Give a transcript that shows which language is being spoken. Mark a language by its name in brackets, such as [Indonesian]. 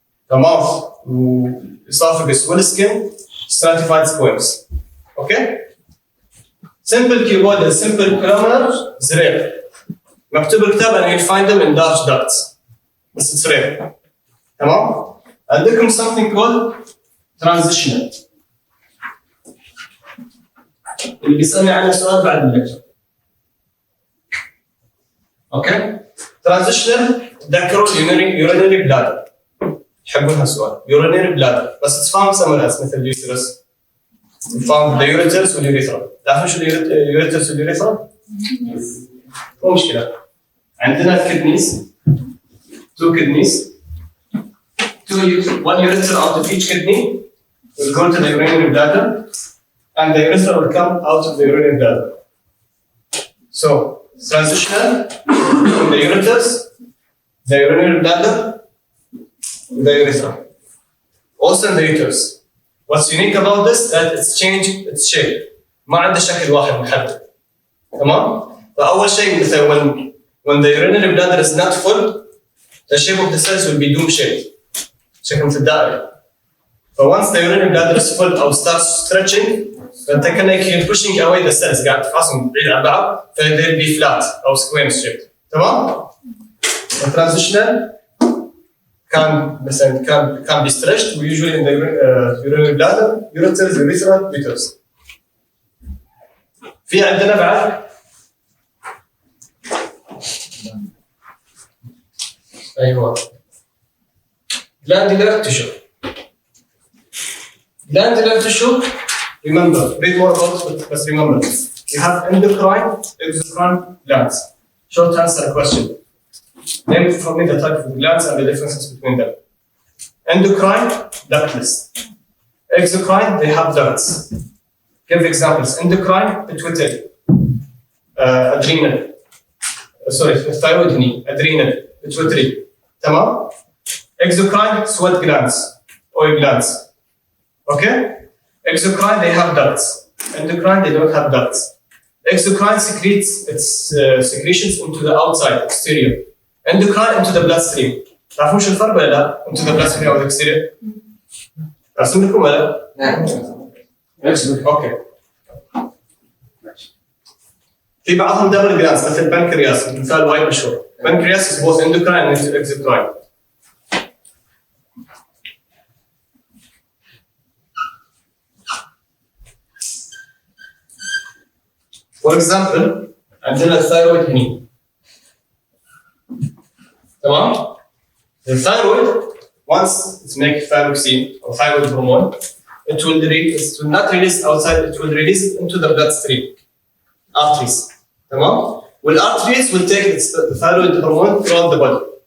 [English] The mouth, esophagus, skin, stratified squamous. Okay? Simple cuboidal, simple columnar is rare. [Arabic] مكتوب الكتاب [English] and you'll find them in large ducts. [Arabic] بس [English] it's rare. [Arabic] تمام؟ عندكم [English] something called transitional. [Arabic] اللي بيسألني عنه سؤال بعد الليكتشر. [English] Okay? Transitional [Arabic] تذكروا [English] urinary bladder. [Arabic] يحبون هالسؤال. [English] urinary bladder [Arabic] بس [English] it's found somewhere else [Arabic] مثل [English] اليوترس. found the ureters واليوريثرا. [Arabic] تعرفون شو اليوريترس واليوريثرا؟ مو مشكلة. عندنا [English] kidneys. 2 kidneys. One urethra out of each kidney will go to the urinary bladder. And the urethra will come out of the urinary bladder. So, transitional from the ureters, the urinary bladder, the urethra. Also in the uterus. What's unique about this is that it's changed its shape. [Arabic] ما عنده شكل واحد محدد. تمام؟ فأول شيء مثلا [English] when the urinary bladder is not full, the shape of the cells will be dome shaped. [Arabic] شكل مثل الدائرة. [English] once the urinary bladder is full [Arabic] أو [English] starts stretching, [Arabic] فأنت كأنك [English] you're pushing away the cells [Arabic] قاعد تفحصهم بعيد عن بعض, [English] they'll be flat أو square shaped. [Arabic] تمام؟ [English] الترانزيشنال can be stretched usually in the urinary bladder, ureters, urethra, uterus. [Arabic] في عندنا بعد أيوة glandular tissue. [English] Glandular tissue, remember, read more about it, but remember, you have endocrine, exocrine glands. Short answer question. Name for me the type of glands and the differences between them. Endocrine, ductless. Exocrine, they have ducts. Give examples. Endocrine, pituitary, adrenal. Thyroid gland, adrenal, pituitary. Tamam? Exocrine, sweat glands, oil glands. Okay? Exocrine, they have ducts. Endocrine, they don't have ducts. Exocrine secretes its secretions into the outside, exterior. Endocrine into the bloodstream. [Arabic] تعرفون شو الفرق ولا لا؟ [English] into the bloodstream [Arabic] أو [English] the exterior؟ [Arabic] أرسم لكم ولا؟ نعم. [English] Okay. [Arabic] في بعضهم دبل جلانس مثل البنكرياس مثال وايد مشهور. [English] Pancreas is both endocrine and exocrine. For example, [Arabic] عندنا [English] الثايرويد [Arabic] هني. تمام؟ [English] The thyroid, once it's make thyroxine or thyroid hormone, it will not release outside, it will release it into the bloodstream. Arteries. [Arabic] تمام؟ [English] والarteries will take the thyroid hormone throughout the body.